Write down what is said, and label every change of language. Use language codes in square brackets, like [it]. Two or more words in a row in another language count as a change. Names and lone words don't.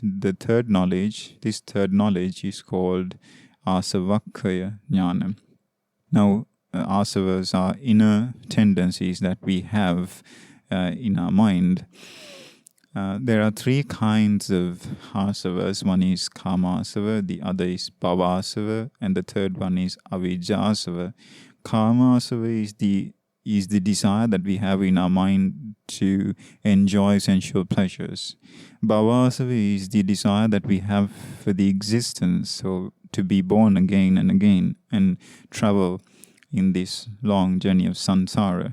[en] This third knowledge is called Asavakkhaya Jnana. Now, asavas are inner tendencies that we have in our mind. There are three kinds of asavas. One is kama-asava, the other is bhava-asava, and the third one is avijja-asava. Kama-asava is the desire that we have in our mind to enjoy sensual pleasures. Bhava-asava is the desire that we have for the existence, so to be born again and again and travel in this long journey of samsara.